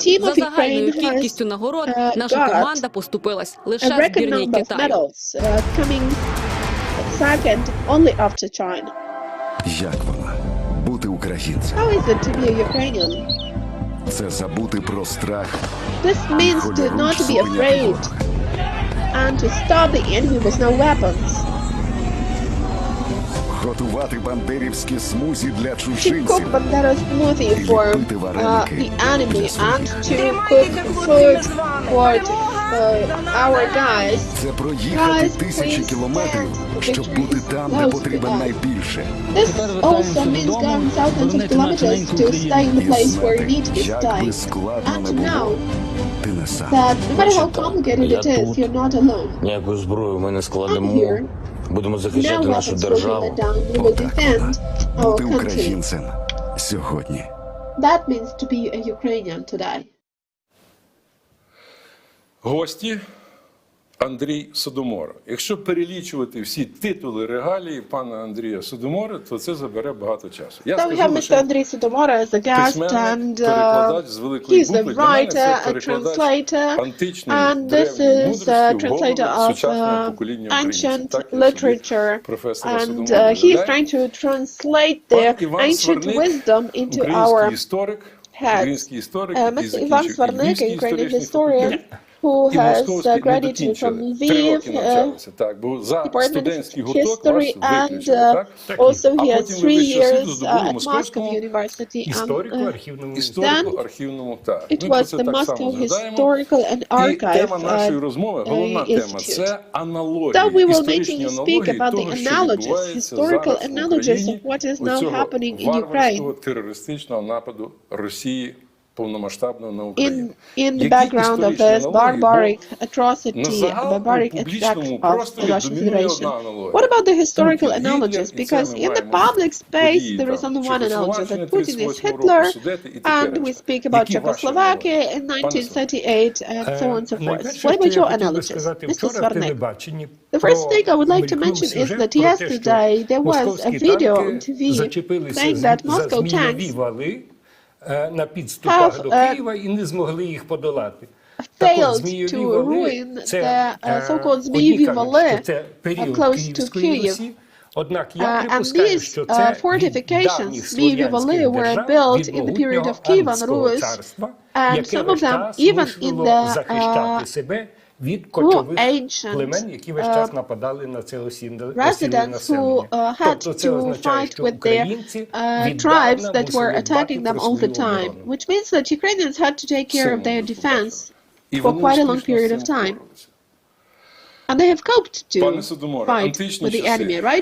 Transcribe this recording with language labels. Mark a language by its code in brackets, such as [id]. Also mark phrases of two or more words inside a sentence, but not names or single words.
[uk] За загальною кількістю нагород наша команда поступилась лише збірній Китаю. Як вона? Бути українцем? Це забути про страх і хвилюючу свою [en] and to stop the enemy with no weapons. [uk] Готувати бандерівські смузі для [en] To [uk] чужинців. [en] cook bandera smoothie for the enemy and to cook food for our guys. [uk] Це проїхати тисячі кілометрів, щоб бути там, де потрібен найбільше. [en] This also means going thousands of kilometers to stay in the place where you need to [uk] Як би [en] stay. [uk] складно не [en] And to know [uk] було, ти не сам. [en] that no matter how complicated it is, you're not alone. [uk] Ніяку зброю ми не [en] I'm [uk] складемо. [en] here. [uk] Будемо [en] No [uk] захищати нашу [en] weapons will be [uk] державу. [en] let down. We will defend our [uk] Бути [en] country. [uk] українцем сьогодні. [en] That means to be a Ukrainian today. [uk] Гості, Андрій Содомора. Якщо перелічувати всі титули, регалії пана Андрія Содомора, то це забере багато часу. Я скажу лише письменник, перекладач з великої букви. Для мене це перекладач античної древньої мудрості в голову сучасного покоління українців. Так, професора Содомора. Пан Іван Сварник, український історик, який закінчив Львівський історичний факультет. [en] Who [uk] І [en] has [uk] московський не [en] graduated from [uk] докінчили. 3 роки [en] Lviv, [uk] навчалися, так, бо за [en] Department [uk] студентський [en] of [uk] гурток вас [en] History, and [uk] виключили, так? [en] also he [uk] А [en] has [uk] потім [en] 3 [uk] ви вищу освіту [en] years [uk] здобули в [en] at Moscow [uk] Московському [en] University. [uk] історико-архівному, так. [en] It [uk] Ми про [en] was [uk] це [en] the [uk] так само [en] Moscow [uk] згадаємо. [en] Historical and [uk] І тема [en] Archive [uk] нашої розмови, головна тема, [en] Institute. [uk] це аналогії, [en] So we will [uk] історичні [en] mainly speak [uk] аналогії [en] about the [uk] того, що [en] analogies, [uk] відбувається [en] historical [uk] зараз в [en] analogies [uk] Україні [en] of what is [uk] у [en] now [uk] цього [en] happening in [uk] варварського [en] Ukraine. [uk] терористичного нападу Росії повномасштабного на Україну. [en] In the [uk] Які [en] background of [uk] історичні [en] this [uk] аналогії? [en] barbaric [uk] Бо [en] atrocity, [uk] на загал [en] barbaric [uk] у [en] attack [uk] публічному [en] of the [uk] просторі [en] Russian [uk] домінує [en] Federation. [uk] одна аналогія. [en] What about the historical [uk] Путін, [en] analogies? [uk] Гітлер, і [en] Because [uk] це ми [en] in the [uk] маємо [en] public space [uk] події, [en] there is [uk] там, [en] only one analogy, [uk] Чехословаччини [en] that Putin is [uk] 38 року, [en] Hitler, [uk] Судети і таке [en] and we [uk] решта. [en] speak about [uk] Які ваші [en] Czechoslovakia [uk] аналогії? [en] in [uk] Пане [en] 1938 and so on and so forth. [uk] Найперше, [en] What [uk] що [en] about [uk] я [en] your [uk] хотів би [en] analogies, [uk] сказати, [en] Mr. [uk] вчора в [en] Svarnek? [uk] телебаченні [en] The first thing I would like to [uk] мелькнув [en] mention is [uk] сюжет [en] that [uk] про те, [en] yesterday there was a [uk] московські [en] video on [uk] танки [en] TV [uk] зачепилися [en] saying that [uk] за [en] Moscow [uk] змійові [en] tanks [uk] вали на підступах до Києва і не змогли їх подолати. [en] failed to ruin the so-called [uk] змійові вали [en] close to Kyiv. [uk] Однак я [en] And [uk] припускаю, [en] these [uk] що це [en] fortifications, [uk] змійові вали, [en] were built in the period of Kievan Rus, and some of them even in the [uk] захищати себе від кочових племен, які весь час нападали на це осінне [en] residents who had to fight with the tribes that were attacking them all the time, which means that Ukrainians had to take care of their defense for quite a long period of time. And they have coped to fight with the enemy, right?